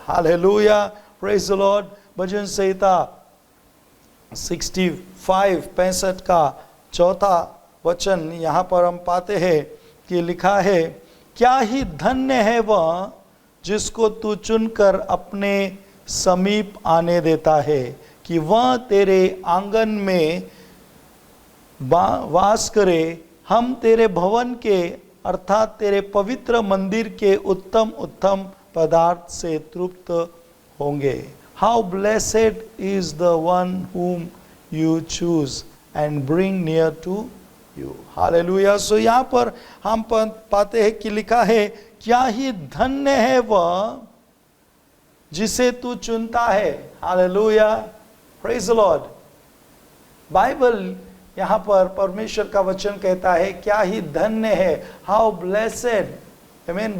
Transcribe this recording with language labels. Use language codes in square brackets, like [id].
[hi] Hallelujah, [en] Praise the Lord. [hi] भजन संहिता 65 का 4था वचन यहाँ पर हम पाते हैं कि लिखा है, क्या ही धन्य है वह जिसको तू चुनकर अपने समीप आने देता है, कि वह तेरे आंगन में वास करे। हम तेरे भवन के अर्थात तेरे पवित्र मंदिर के उत्तम उत्तम पदार्थ से तृप्त होंगे। [en] How blessed is the one whom you choose and bring near to you. [hi] Hallelujah. सो यहाँ पर हम पाते हैं कि लिखा है, क्या ही धन्य है वह जिसे तू चुनता है। Hallelujah, [en] Praise the Lord. [hi] Bible यहाँ पर परमेश्वर का वचन कहता है, क्या ही धन्य है, [en] How blessed. [hi] आमीन।